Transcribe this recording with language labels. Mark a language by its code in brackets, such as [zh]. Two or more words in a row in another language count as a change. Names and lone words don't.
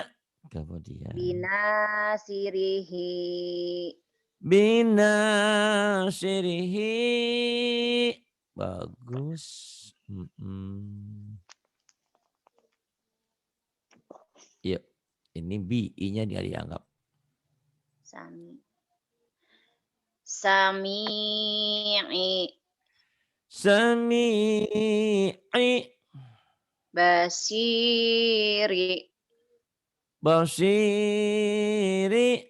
[id] Kemudian. Binasirihi. Binasirihi. Bagus. Ini bi, i-nya dia dianggap. Sami. Sami'i. Sami'i. Basiri. Basiri.